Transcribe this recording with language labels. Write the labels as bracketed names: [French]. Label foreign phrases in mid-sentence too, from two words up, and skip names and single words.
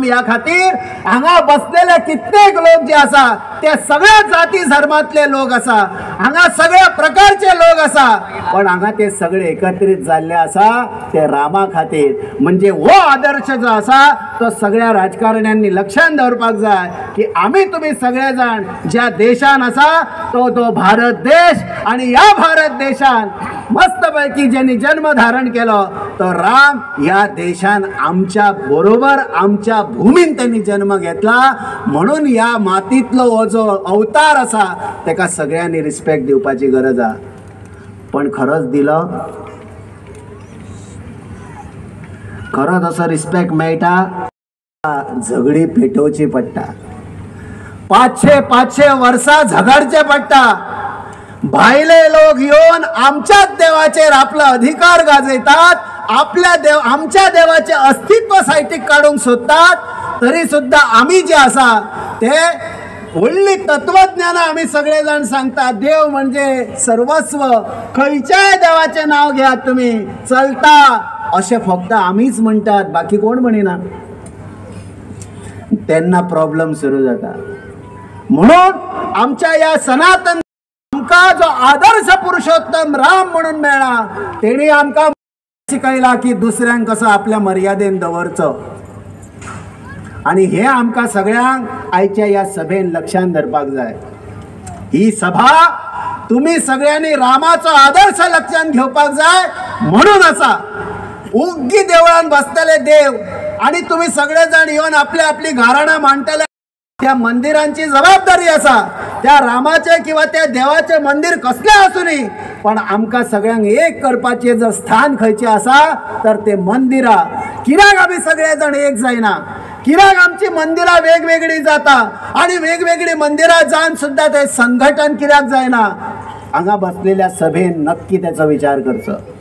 [Konkani] या खातीर हांगा बसलेले कित्येक लोक जे आसा ते सगळ्या जाती धर्मातले लोक आसा, हांगा सगळ्या प्रकारचे लोक आसा, पण हांगा ते सगळे एकत्रित जाल्ले आसा ते रामा खातीर. म्हणजे हो आदर्श जो आसा तो सगळ्या राजकारण्यांनी लक्षात दवरपाक जाय की आम्ही तुम्ही सगळे जाण ज्या देशान आसा तो भारत देश, आणि या भारत देशान मस्तपैकी ज्यांनी जन्म धारण केलो तो राम. या देशान आमच्या बरोबर आमच्या भूमीन त्यांनी जन्म घेतला. म्हणून या मातीतलो हो जो अवतार असा ताका सगळ्यांनी रिस्पेक्ट दिवपाची गरज आहे. पण खरोच दिलो? खरोच असो रिस्पेक्ट मेळटा? झगडी पेटोवची पडटा, 500 वर्सां झगडचे पडटा. भायले लोक येऊन आमच्याच देवाचेर आपला अधिकार गाजयतात, आमच्या देवाचे अस्तित्व सायटीक काढूंक सोदतात. तरी सुद्धा आम्ही जे आसा ते व्हडली तत्वज्ञाना आम्ही सगळेजण सांगता देव म्हणजे सर्वस्व, खंयच्याय देवाचे नाव घ्या तुम्ही चलता असे फक्त आम्हीच म्हणतात, बाकी कोण म्हणिना. त्यांना प्रॉब्लेम सुरू जाता. म्हणून आमच्या या सनातन आमका जो आदर्श पुरुषोत्तम राम म्हणून मेळा तेणी आमका शिकयला की दुसऱ्यांक कसं आपल्या मर्यादेन दवरचं. आणि हे आमका सगळ्यांक आयच्या या सभेन लक्षात धरपाक जाय. ही सभा तुम्ही सगळ्यांनी रामाचो आदर्श लक्षात घेवपाक जाय म्हणून असा. उग्गी देवळान बसतले देव आणि तुम्ही सगळेजण येऊन आपली आपली घराणा मांडटले. त्या मंदिरांची जबाबदारी असा. त्या रामाचे किंवा त्या देवाचे मंदिर कसले आसुनी पण आमका सगळ्यांक एक करपाचे जर स्थान खंयचे असा तर ते मंदिरा. कित्याक आम्ही सगळेजण एक जायना, कित्याक आमची मंदिरा वेगवेगळी जाता आणि वेगवेगळी मंदिरा जावन सुद्धा ते संघटन कित्याक जायना. हांगा बसलेल्या सभेन नक्की त्याचा विचार करचो.